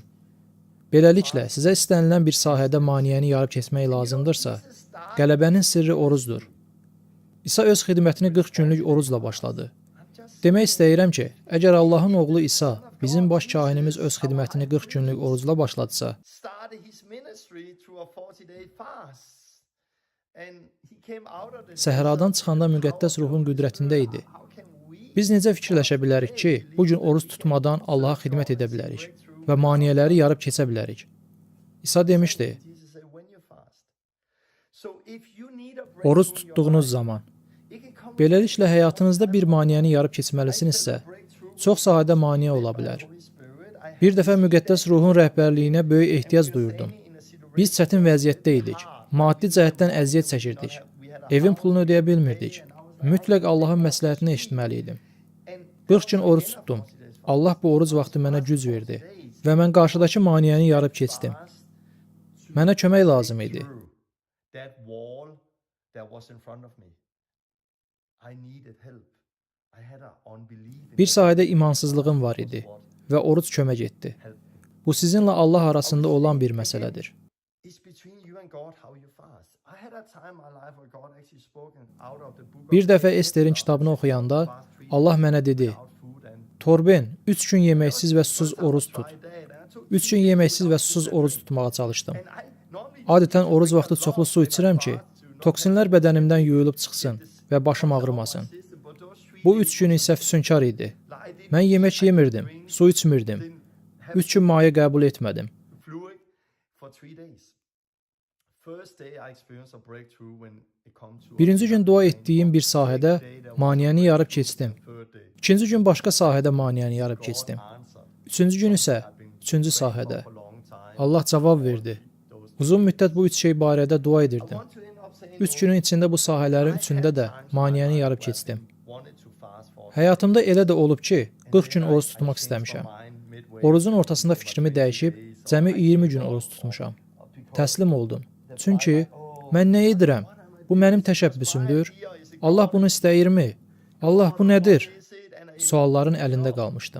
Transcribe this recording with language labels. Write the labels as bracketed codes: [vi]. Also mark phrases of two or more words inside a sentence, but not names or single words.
[az] Beləliklə, sizə istənilən bir sahədə maneəni yarıb keçmək lazımdırsa, qələbənin sirri orucdur. İsa öz xidmətini 40 günlük orucla başladı. Demək istəyirəm ki, əgər Allahın oğlu İsa, bizim baş kahinimiz öz xidmətini 40 günlük orucla başladısa, [en] started his ministry through a 40-day fast. And he came out of this. [az] səhradan çıxanda müqəddəs ruhun qüdrətində idi. [en] How can we [az] Biz necə fikirləşə bilərik ki, bu gün oruc tutmadan Allaha xidmət edə bilərik və maneələri yarıb keçə bilərik? İsa demişdi: [en] Jesus said when you fast. So if you need a [az] Oruc [en] breakthrough in your [az] tutduğunuz [en] life, [az] zaman, [en] it can come [az] beləliklə həyatınızda bir maneəni yarıb keçməlisinizsə, çox sahədə maneə ola bilər. [en] Holy Spirit. I [az] Bir dəfə müqəddəs ruhun rəhbərliyinə böyük ehtiyac duyurdum. Biz çətin vəziyyətdə idik. Maddi cəhətdən əziyyət çəkirdik. Evin pulunu ödəyə bilmirdik. Mütləq Allahın məsləhətini eşitməli idim. 40 gün oruc tutdum. Allah bu oruc vaxtı mənə güc verdi və mən qarşıdakı maneəni yarıb keçdim. Mənə kömək lazım idi. [en] that wall that was in front of me. I needed help. I had an unbelief in [az] Bir sahədə imansızlığım var idi və oruc kömək etdi. Bu sizinlə Allah arasında olan bir məsələdir. [en] It's between you and God how you fast. I had a time in my life where God actually spoken out of the book [az] Bir dəfə Esterin kitabını oxuyanda Allah mənə dedi: "Torben, 3 gün yeməksiz və susuz oruc tut." 3 gün yeməksiz və susuz oruc tutmağa çalışdım. Adətən oruc vaxtı çoxlu su içirəm ki, toksinlər bədənimdən yuyulub çıxsın və başım ağrımasın. Bu 3 gün isə füsunkar idi. Mən yemək yemirdim, su içmirdim. 3 gün maye qəbul etmədim. [en] fluid for 3 days. First day I experienced a breakthrough when it comes to [az] Birinci gün dua etdiyim bir sahədə maneəni yarıb keçdim. [en] third day. [az] İkinci gün başqa sahədə maneəni yarıb keçdim. Üçüncü gün isə üçüncü sahədə. [en] For a long time. [az] Allah cavab verdi. Uzun müddət bu üç şey barədə dua edirdim. [en] Want to end up saying [az] 3 günün içində bu sahələrin üçündə də maneəni yarıb keçdim. [en] wanted to fast for [az] Həyatımda elə də olub ki, 40 gün oruc tutmaq istəmişəm. Orucun ortasında fikrimi dəyişib, cəmi 20 gün oruc tutmuşam. Təslim oldum. Çünki mən nə edirəm? Bu mənim təşəbbüsümdür. Allah bunu istəyirmi? Allah bu nədir? Sualların əlində qalmışdım.